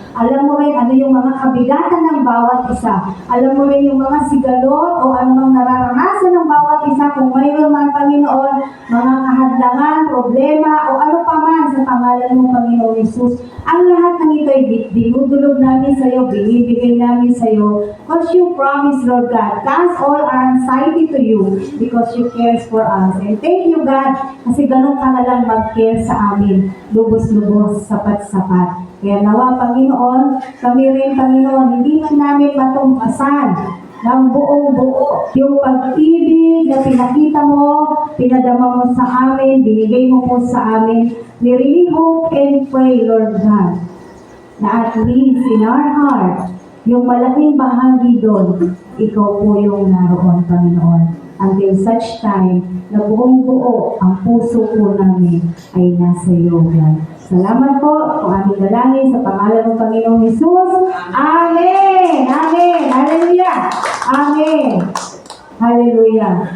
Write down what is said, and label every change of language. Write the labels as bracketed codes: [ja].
[tl] Alam mo rin ano yung mga kabigatan ng bawat isa. Alam mo rin yung mga sigalot o anumang nararanasan ng bawat isa. Kung mayroon man, Panginoon, mga kahadlangan, problema, o ano pa man sa pangalan mo, Panginoon Jesus. Ang lahat ng ito ay dinudulog namin sa iyo, binibigay namin sa iyo. [en] Because you promise, Lord God, cast all our anxiety to you because you care for us. And thank you, God, [tl] kasi ganun ka na lang mag-care sa amin. Lubos-lubos, sapat-sapat. Kaya nawa, Panginoon, kami rin, Panginoon, hindi man namin matumpasan ng buong-buo yung pag-ibig na pinakita mo, pinadama mo sa amin, binigay mo po sa amin. [en] We really hope and pray, Lord God, na at least in our heart, [tl] yung malaking bahagi doon, ikaw po yung naroon, Panginoon. [en] until such time [tl] na buong buo ang puso po namin ay nasa iyo, God. Salamat po kung aming dalangin sa pangalan ng Panginoong Jesus. Amen! Amen! Hallelujah! Amen! Hallelujah!